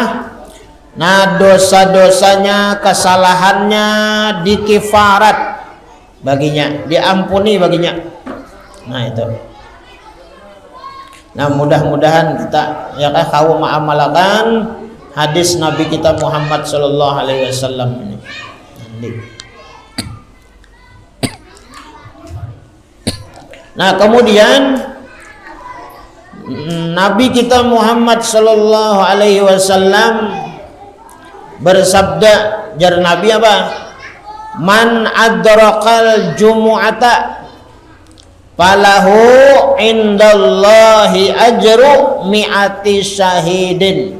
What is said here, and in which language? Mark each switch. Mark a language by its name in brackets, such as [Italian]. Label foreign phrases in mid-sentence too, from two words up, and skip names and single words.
[Indonesian] Nah, dosa-dosanya, kesalahannya dikifarat baginya, diampuni baginya. Nah, itu. Nah, mudah-mudahan kita ya kau mengamalkan hadis Nabi kita Muhammad [Arabic] صلى الله عليه وسلم [Indonesian] ini. Nah, kemudian Nabi kita Muhammad [Arabic] صلى الله عليه وسلم [Indonesian] bersabda, [Banjar] jar Nabi apa? [Arabic] من أدرك الجمعة فله عند الله أجر مائة شهيد.